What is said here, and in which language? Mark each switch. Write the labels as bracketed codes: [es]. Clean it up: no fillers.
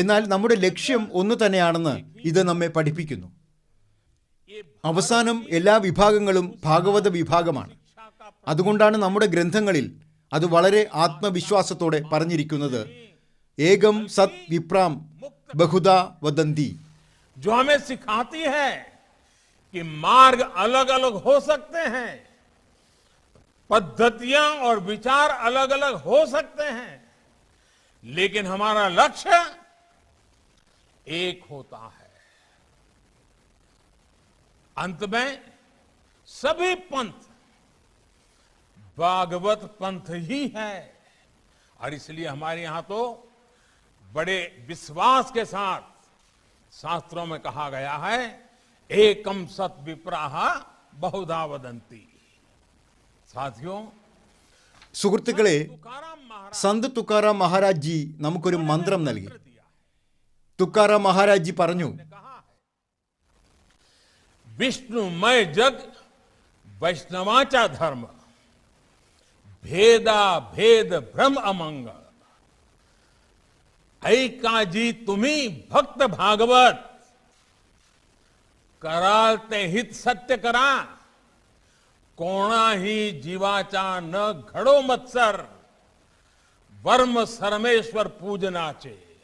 [ml] എന്നാൽ നമ്മുടെ ലക്ഷ്യം ഒന്നു തന്നെയാണെന്ന് ഇത് നമ്മെ പഠിപ്പിക്കുന്നു. [hi] ये [ml] അവസാനം എല്ലാ വിഭാഗങ്ങളും ഭാഗവത വിഭാഗമാണ്. [hi] शिक्षा का [ml] അതുകൊണ്ടാണ് നമ്മുടെ ഗ്രന്ഥങ്ങളിൽ അത് വളരെ ആത്മവിശ്വാസത്തോടെ പറഞ്ഞിരിക്കുന്നത്, [sa] ഏകം സത് വിപ്രാം ബഹുദാ വദന്തി. [hi] जो हमें सिखाती है कि मार्ग अलग अलग हो सकते हैं, पद्धतियां और विचार अलग अलग हो सकते हैं, लेकिन हमारा लक्ष्य एक होता है। अंत में सभी पंथ भागवत पंथ ही है। और इसलिए हमारे यहां तो बड़े विश्वास के साथ शास्त्रों में कहा गया है, [sa] एकम सत विप्राह बहुधा वदंती। [hi] साथियों, [ml] സുഹൃത്തുക്കളെ, [hi] तुकाराम महाराज [ml] സന്ത് തുക്കാറാം മഹാരാജ് ജി നമുക്കൊരു മന്ത്രം നൽകി. തുക്കാറാം മഹാരാജ് ജി പറഞ്ഞു, [hi] ने कहा है, [mr] विष्णुमय जग वैष्णवाचा धर्म, भेदा भेद भ्रम अमंगल, ऐकाजी तुम्ही भक्त भागवत, करालते हित सत्य करा, कोणाही जीवाचा न घडो मत्सर, वर्म सरमेश्वर पूजनाचे.